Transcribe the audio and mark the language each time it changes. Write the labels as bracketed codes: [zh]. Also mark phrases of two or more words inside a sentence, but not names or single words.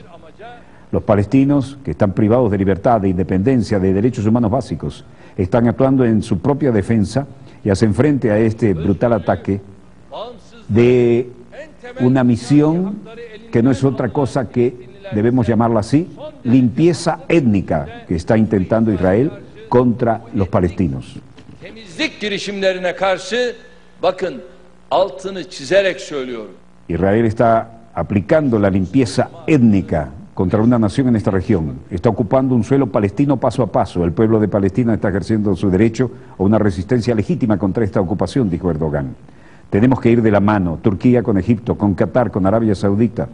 [es] Los palestinos, que están privados de libertad, de independencia, de derechos humanos básicos, están actuando en su propia defensa y hacen frente a este brutal ataque de una misión que no es otra cosa que, debemos llamarla así, limpieza étnica que está intentando Israel contra los palestinos. [tr] Temizlik girişimlerine karşı bakın altını çizerek söylüyorum. [es] Israel está aplicando la limpieza étnica contra una nación en esta región. Está ocupando un suelo palestino paso a paso. El pueblo de Palestina está ejerciendo su derecho a una resistencia legítima contra esta ocupación, dijo Erdogan. Tenemos que ir de la mano, Turquía con Egipto, con Qatar, con Arabia Saudita.